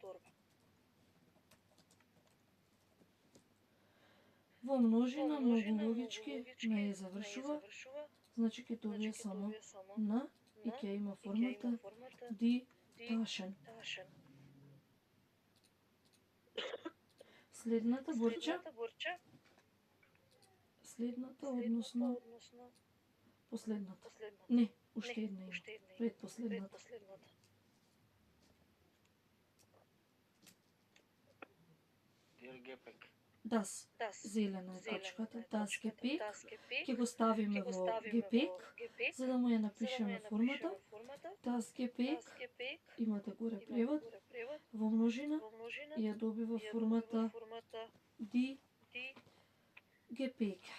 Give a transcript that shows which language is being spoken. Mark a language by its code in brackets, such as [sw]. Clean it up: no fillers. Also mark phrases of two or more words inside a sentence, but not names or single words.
[mk] Во множина многу логички не ја завршува, значи ќе добие само на и ќе има формата [de] die Taschen. [mk] Следната Борча. Следната, односно последната. Не, уште една има. Предпоследната. [de] Der Gepäck. Das. [mk] Зелена е точката. [de] Das Gepäck. [mk] Ќе го ставиме во Gepäck, за да му ја напишеме формата. [de] Das Gepäck. [mk] Имате горе превод. Во множина ја добива формата [de] die Gepäck.